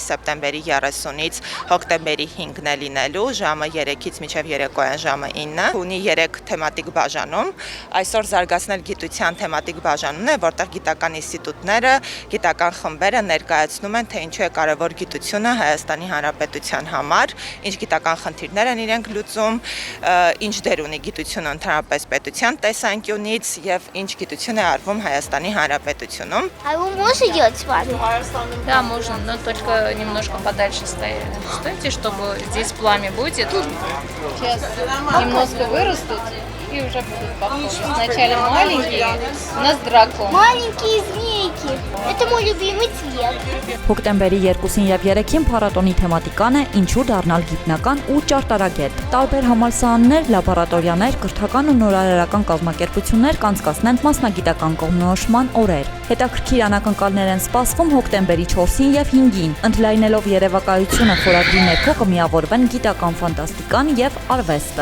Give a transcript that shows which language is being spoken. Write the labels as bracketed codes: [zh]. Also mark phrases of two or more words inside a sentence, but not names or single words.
[hy] սեպտեմբերի 30-ից հոկտեմբերի 5-ն է լինելու, ժամը 3-ից մինչև երեկոյան ժամը 9, ունի 3 թեմատիկ բաժանում։ Այսօր զարգացնել գիտության թեմատիկ բաժանումն է, որտեղ գիտական ինստիտուտները, գիտական խմբերը ներկայացնում են, թե ինչու է կարևոր գիտությունը Հայաստանի Հանրապետության համար, ինչ գիտական խնդիրներ են իրենք լուծում, ինչ դեր ունի գիտությունը ընդհանրապես պետության տեսանկյունից եւ ինչ գիտություն է արվում Հայաստանի Հանրապետությունում։ [ru] А вы можете делать с вами? Да, можно, но только немножко подальше стойте, чтобы здесь пламя будет. Сейчас немножко вырастут и уже будут похожи. Сначала маленькие, у нас дракон. Маленькие змейки. Это мой любимый цвет. [hy] Հոկտեմբերի 2-ին եւ 3-ին փառատոնի թեմատիկան է ինչու դառնալ գիտնական ու ճարտարագետ։ Տարբեր համալսարաններ, լաբորատորիաներ, կրթական ու նորարարական կազմակերպություններ կանցկացնեն մասնագիտական կողմնորոշման օրեր։ Հետաքրքիր անակնկալներ են սպասվում հոկտեմբերի 4-ին եւ 5-ին, ընդլայնելով երևակայությունը խորագրի ներքո կմիավորվեն գիտական ֆանտաստիկան եւ արվեստը։